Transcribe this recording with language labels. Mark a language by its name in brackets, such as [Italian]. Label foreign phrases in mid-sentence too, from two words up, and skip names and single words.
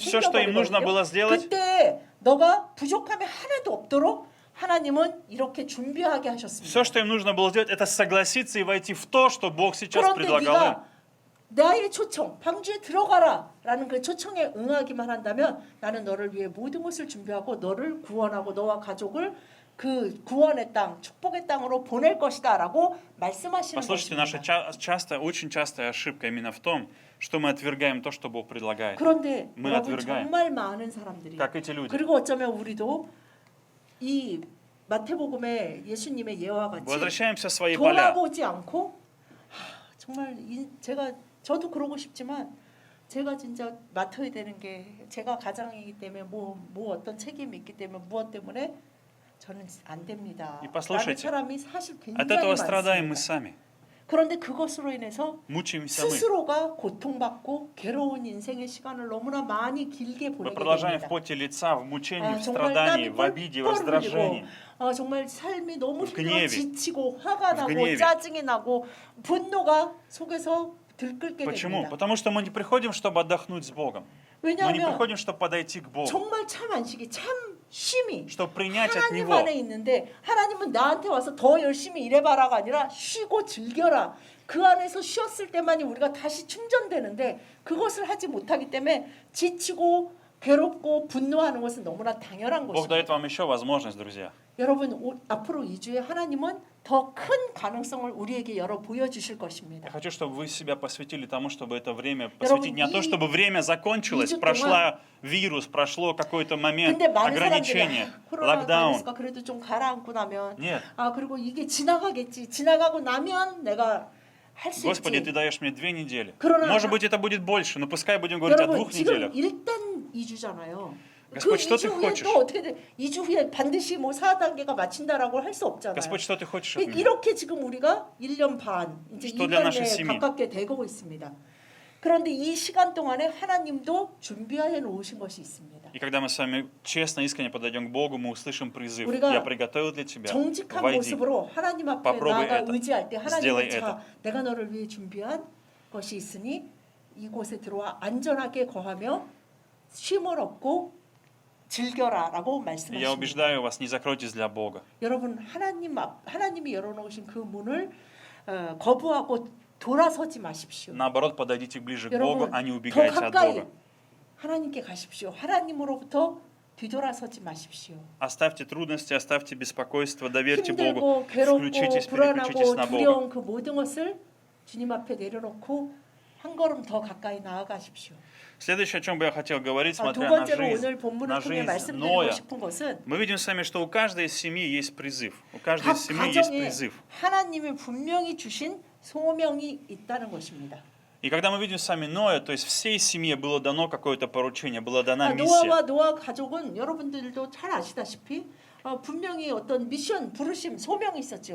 [Russian] Все, что им нужно было [Korean] 생겨버리거든요. [Russian] сделать, [Korean] 그때 너가 부족함이 하나도 없도록 하나님은 이렇게 준비하게 하셨습니다. [Russian] все, что им нужно было сделать, это согласиться и войти в то, что Бог сейчас [Korean] 그런데 [Russian] предлагал им. [Korean] 네가 나의 초청, 방주에 들어가라라는 그 초청에 응하기만 한다면 나는 너를 위해 모든 것을 준비하고 너를 구원하고 너와 가족을 그 구원의 땅, 축복의 땅으로 보낼 것이다라고 말씀하시는 [Russian] Послушайте, наша [Korean] 것입니다. [Russian] очень частая ошибка именно в том, что мы отвергаем то, что Бог предлагает. [Korean] 그런데 [Russian] мы [Korean] 여러분 [Russian] отвергаем. [Korean] 정말 많은 사람들이 [Russian] Как эти люди. [Korean] 그리고 어쩌면 우리도 이 마태복음의 예수님의 예와 같이 [Russian] Возвращаемся в свои поля. [Korean] 돌아보지 않고 정말 저도 그러고 싶지만 제가 진짜 맡아야 되는 게 제가 가장이기 때문에 뭐 어떤 책임이 있기 때문에 무엇 때문에 저는 안 됩니다. [Russian] И [Korean] 라는 [Russian] послушайте, [Korean] 사람이 사실 [Russian] От [Korean] 굉장히 [Russian] этого страдаем мы [Korean] 많습니다. [Russian] сами. [Korean] 그런데 그것으로 인해서 [Russian] Мучаемся мы. [Korean] 스스로가 고통받고 괴로운 인생의 시간을 너무나 많이 길게 [Russian] Мы [Korean] 보내게 [Russian] продолжаем в [Korean] 됩니다. [Russian] поте лица, в мучении, в [Korean] 정말 [Russian] страдании, [Korean] 땀이 [Russian] в обиде, в [Korean] 뻘뻘 [Russian] раздражении. [Korean] 흘리고 정말 삶이 너무 [Russian] в [Korean] 힘들어 [Russian] гневе. [Korean] 지치고 화가 [Russian] в [Korean] 나고 [Russian] гневе. [Korean] 짜증이 나고 분노가 속에서 들끓게 [Russian] Почему? [Korean] 됩니다. [Russian] Потому что мы не приходим, чтобы отдохнуть с Богом. Мы не [Korean] 왜냐하면 [Russian] приходим, чтобы подойти к Богу, [Korean] 정말 참 안식이 참 쉼이 [Russian] чтобы принять от [Korean] 하나님 [Russian] Него. [Korean] 안에 있는데 하나님은 나한테 와서 더 열심히 일해봐라가 아니라 쉬고 즐겨라. 그 안에서 쉬었을 때만이 우리가 다시 충전되는데 그것을 하지 못하기 때문에 지치고 괴롭고 분노하는 것은 너무나 당연한 [Russian] Бог [Korean] 것입니다. [Russian] дает вам еще возможность, друзья. [Korean] 여러분 앞으로 2주에 하나님은 더 큰 가능성을 우리에게 열어 보여주실 [Russian] Я [Korean] 것입니다. [Russian] хочу, чтобы вы себя посвятили тому, чтобы это время посвятить не то, [Korean] 이- [Russian] чтобы время закончилось, [Korean] 2주 [Russian] прошла вирус, прошло какой-то момент, [Korean] 근데 많은 사람들이 [Russian] ограничения, [Korean] 코로나 [Russian] локдаун. [Korean] 바이러스가 그래도 좀 가라앉고 나면 [Russian] Нет. [Korean] 그리고 이게 지나가겠지. 지나가고 나면 내가 할 수 [Russian] Господи, [Korean] 있지. [Russian] Ты даешь мне 2 недели. [Korean] 그러나- [Russian] Может быть, это будет больше, но пускай будем говорить о 2 [Korean] 여러분 지금 [Russian] неделях. [Korean] 일단 2주잖아요. 그 [Russian] Господь, что [Korean] 2주 [Russian] ты [Korean] 후에 [Russian] хочешь? [Korean] 또 어떻게 돼? 2주 후에 반드시 뭐 4단계가 마친다라고 할 수 없잖아요. [Russian] Господь, что Ты хочешь от меня? [Korean] 이렇게 지금 우리가 1년 반, 이제 [Russian] Что для нашей [Korean] 2년에 [Russian] семьи? [Korean] 가깝게 되고 있습니다. 그런데 이 시간 동안에 하나님도 준비해 놓으신 것이 있습니다. [Russian] И когда мы с вами честно, искренне подойдем к Богу, мы услышим призыв. [Korean] 우리가 [Russian] Я приготовил для тебя. [Korean] 정직한 [Russian] Войди. [Korean] 모습으로 하나님 앞에 [Russian] Попробуй [Korean] 나아가 [Russian] это. [Korean] 의지할 때 [Russian] Сделай [Korean] 하나님은 자, 내가 너를 위해 준비한 것이 있으니 이곳에 들어와 안전하게 거하며 쉼을 얻고 즐겨라라고 [Russian] И я [Korean] 말씀하십니다. [Russian] убеждаю вас, не закройтесь для Бога. [Korean] 여러분 하나님이 열어놓으신 그 문을 거부하고 돌아서지 마십시오. [Russian] Наоборот, подойдите ближе к Богу, [Korean] 여러분 [Russian] а не [Korean] 더 [Russian] убегайте от [Korean] 가까이 [Russian] Бога. [Korean] 하나님께 가십시오. 하나님으로부터 뒤돌아서지 마십시오. [Russian] Оставьте трудности, оставьте беспокойство, доверьте [Korean] 힘들고 [Russian] Богу, [Korean] 괴롭고 [Russian] включитесь, переключитесь [Korean] 불안하고 [Russian] на Бога. [Korean] 두려운 그 모든 것을 주님 앞에 내려놓고 한 걸음 더 가까이 나아가십시오. [Russian] Следующее, о чем бы я хотел говорить, [Korean] 두 [Russian] смотря на [Korean] 번째로 [Russian] жизнь, [Korean] 오늘 본문을 [Russian] на [Korean] 통해 [Russian] жизнь [Korean] 말씀드리고 [Russian] Ноя, [Korean] 싶은 것은 [Russian] мы видим с вами, что у каждой из семьи есть призыв. У каждой [Korean] 각 [Russian] из семьи есть [Korean] 가정에 [Russian] призыв. [Korean] 하나님이 분명히 주신 소명이 있다는 것입니다. [Russian] И когда мы видим с вами Ноя, то есть всей семье было дано какое-то поручение, была дана [Korean] 노아와 [Russian] миссия. [Korean] 노아 가족은 여러분들도 잘 아시다시피 분명히 어떤 미션, 부르심, 소명이 있었죠.